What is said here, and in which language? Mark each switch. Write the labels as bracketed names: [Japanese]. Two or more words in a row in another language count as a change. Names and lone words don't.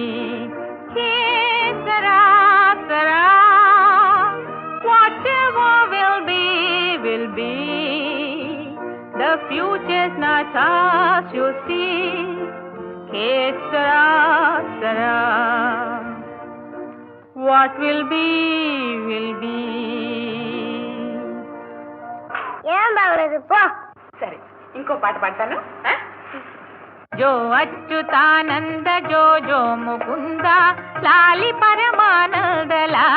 [English] Hey, Sarah, Sarah, whatever will be, will be. The future's not ours, you see. Hey, Sarah, Sarah, what will be, will be. [Telugu] ఏం బాగలేదు పో. సరే, ఇంకో పాట పాడతాను. జో అచ్యుతానంద జో జో ముకుంద లాలి పరమానంద